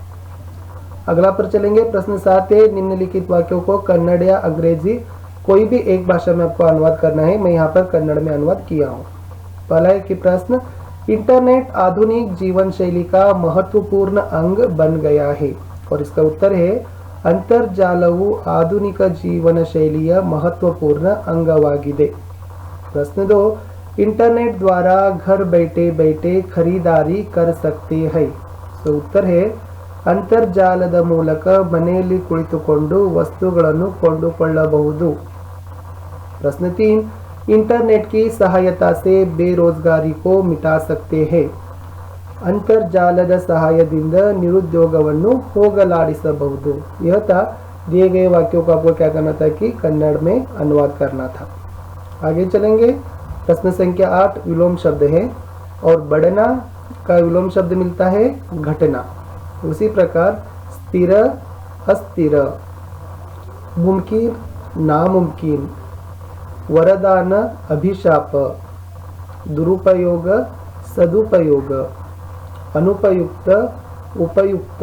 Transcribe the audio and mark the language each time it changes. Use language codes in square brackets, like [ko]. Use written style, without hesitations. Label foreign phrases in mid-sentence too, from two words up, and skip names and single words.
[hi] अगला पर चलेंगे। प्रश्न 7 है, निम्नलिखित वाक्यों को कन्नड़ या अंग्रेजी कोई भी एक भाषा में आपको अनुवाद करना है। मैं यहाँ पर कन्नड़ में अनुवाद किया हूँ। पहला है कि प्रश्न, इंटरनेट आधुनिक जीवन शैली का महत्वपूर्ण अंग बन गया है। और इसका उत्तर है [kn] ಅಂತರ್ಜಾಲವು ಆಧುನಿಕ ಜೀವನ ಶೈಲಿಯ ಮಹತ್ವಪೂರ್ಣ ಅಂಗವಾಗಿದೆ। [hi] प्रश्न 2, इंटरनेट द्वारा घर बैठे बैठे खरीदारी कर सकते हैं। तो उत्तर है [kn] ಅಂತರ್ಜಾಲದ ಮೂಲಕ ಮನೆಯಲ್ಲಿ ಕುಳಿತುಕೊಂಡು ವಸ್ತುಗಳನ್ನು ಕೊಂಡುಕೊಳ್ಳಬಹುದು। [hi] प्रश्न 3, इंटरनेट की सहायता से बेरोजगारी को मिटा सकते हैं। [kn] ಅಂತರ್ಜಾಲದ ಸಹಾಯದಿಂದ निरुद्योगವನ್ನು ಹೋಗಲಾಡಿಸಬಹುದು। [hi] यह था दिए गए वाक्यों को आपको क्या करना था कि कन्नड़ में अनुवाद करना था। आगे चलेंगे। प्रश्न संख्या 8 विलोम शब्द है और बढ़ना का विलोम शब्द मिलता है घटना। उसी प्रकार स्थिर, अस्थिर, मुमकिन नामुमकिन, वरदान अभिशाप, दुरुपयोग सदुपयोग, अनुपयुक्त उपयुक्त।